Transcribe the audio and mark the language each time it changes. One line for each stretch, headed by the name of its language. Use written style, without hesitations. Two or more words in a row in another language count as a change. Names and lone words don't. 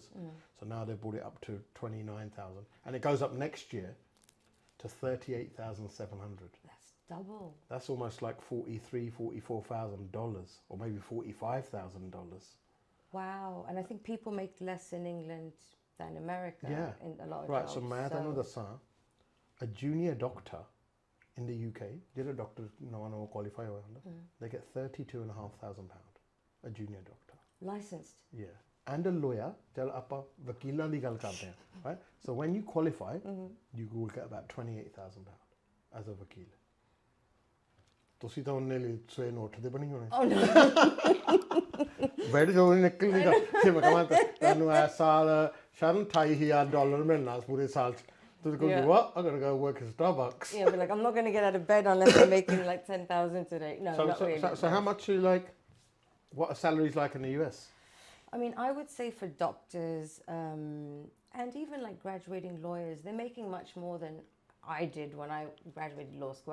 English: So now they've brought it up to 29,000. And it goes up next year to 38,700. That's double. That's almost like $44,000, or maybe $45,000. Wow. And I think people make less in England than America in a lot of right, jobs.
Punjabi: so ਮੈਂ ਤੁਹਾਨੂੰ ਦੱਸਾਂ
English: a junior doctor in the UK,
Punjabi: ਜਿਹੜਾ ਡਾਕਟਰ ਨਵਾਂ qualify ਹੋਇਆ ਹੁੰਦਾ,
English: they get £32,500 a junior doctor. Licensed? Yeah. And a lawyer,
Punjabi: ਚਲ ਆਪਾਂ ਵਕੀਲਾਂ ਦੀ ਗੱਲ ਕਰਦੇ ਹਾਂ,
English: right? So when you qualify, you will get about £28,000 as a ਵਕੀਲ.
Punjabi: ਤੁਸੀਂ ਤਾਂ ਉਹਨੇ ਲਈ ਸਵੇਰ ਨੂੰ ਉੱਠਦੇ ਬਣੀ ਹੋਣੇ.
English: Oh no.
Punjabi: ਬੈਠ ਜਾਓ ਨਿਕਲ ਨਹੀਂ ਜੇ ਮੈਂ ਕਹਾਂ ਤੁਹਾਨੂੰ ਇਸ ਸਾਲ ਸ਼ਰਨ $28,000 ਮਿਲਣਾ ਪੂਰੇ ਸਾਲ ਚ. ਤੁਸੀਂ ਕਹੋਗੇ what?
English: I'm going to go work at Starbucks. Yeah, but like I'm not going to get out of bed unless I'm making like 10,000 today. No, not really. So how much are you like, what are salaries like in the US? I mean, I would say for doctors and even like graduating lawyers, they're making much more than I did when I graduated law school.